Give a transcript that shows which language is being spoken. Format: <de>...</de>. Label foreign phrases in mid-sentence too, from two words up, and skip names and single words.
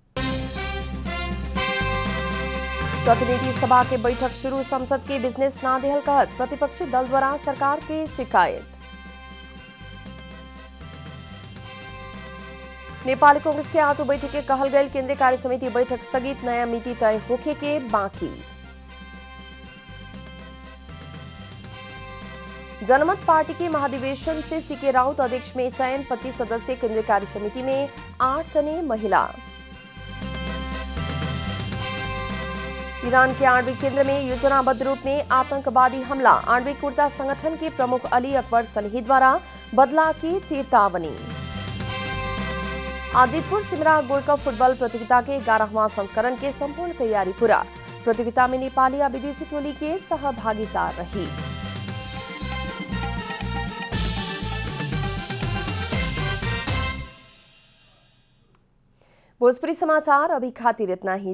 <bho>प्रतिनिधि सभा के बैठक शुरू, संसद के बिजनेस ना देहल कहत प्रतिपक्षी दल द्वारा सरकार के शिकायत। नेपाली कांग्रेस के आज बैठक के कहल गए केंद्रीय कार्य समिति बैठक स्थगित, नया मिति तय होखे के बाकी। जनमत पार्टी के महाधिवेशन से सीके राउत अध्यक्ष में चयन, 25 सदस्यीय केंद्रीय कार्य समिति में 8 जने महिला। ईरान के आणविक केंद्र में योजनाबद्ध रूप में आतंकवादी हमला, आणविक ऊर्जा संगठन के प्रमुख अली अकबर सलेही द्वारा बदला की चेतावनी। आदितपुर सिमरा गोल्ड कप फुटबॉल प्रतियोगिता के 11वां संस्करण के संपूर्ण तैयारी पूरा। प्रतियोगिता में नेपाली और विदेशी टोली के सहभागिता रही। भोजपुरी समाचार अभी खातिर इतना ही।</bho>